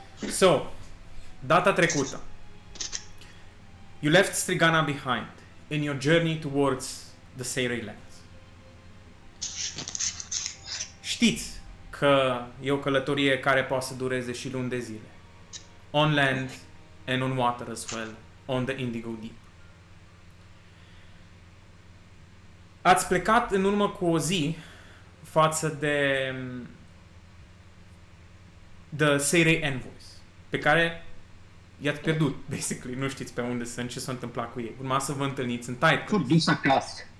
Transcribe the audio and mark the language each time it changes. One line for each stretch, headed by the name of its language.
English: So,
Romanian: data trecută,
English: you left Strigana behind in your journey towards the Seirei Lands.
Romanian: Știți că e o călătorie care poate să dureze și luni de zile.
English: On land and on water as well, on the Indigo Deep.
Romanian: Ați plecat în urmă cu o zi față de The Seirei Envoys, pe care i-ați pierdut, basically. Nu știți pe unde sunt, ce s-a întâmplat cu ei. Urma să vă întâlniți în Titan. S-au dus acasă.